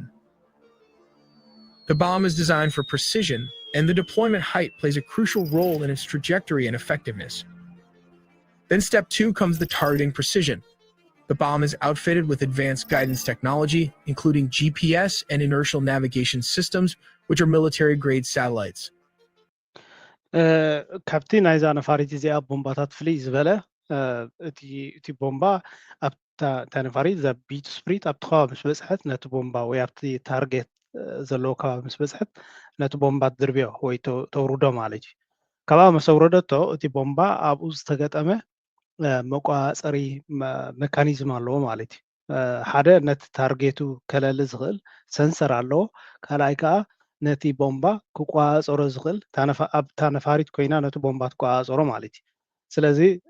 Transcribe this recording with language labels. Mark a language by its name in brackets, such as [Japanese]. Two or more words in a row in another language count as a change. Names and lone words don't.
[English] The bomb is designed for precision, and the deployment height plays a crucial role in its trajectory and effectiveness. Then step 2 comes the targeting precision. The bomb is outfitted with advanced guidance technology, including GPS and inertial navigation systems, which are military-grade satellites. [Tigrinya] ካብቲ ናይዛ ነፋሪት እዚኣ ቦምባታት ፍልይ ዝበለ እቲ ቦምባ ኣብታ ነፋሪት ዛ ቢት ስፕሪት ኣብቲ ከባቢ ምስ በፅሐት ነቲ ቦምባ ወይ ኣብቲ ታርጌት ዘለዎ ከባቢ ምስ በፅሐት ነቲ ቦምባ ትድርብዮ ወይ ተውርዶ ማለት እዩ ካብኣ ምስ ኣውረደቶ እቲ ቦምባ ኣብኡ ዝተገጠመ መቋፀሪ ሜካኒዝም ኣለዎ ማለት እዩ ሓደ ነቲ ታርጌቱ ከለሊ ዝኽእል ሰንሰር ኣለዎ ካልኣይ ከዓ ነቲ ቦምባ ክቋፀሮ ዝኽእል ኣብታ ነፋሪት ኮይና ነቲ ቦምባ ትቋፀሮ ማለት እዩ ስለዚ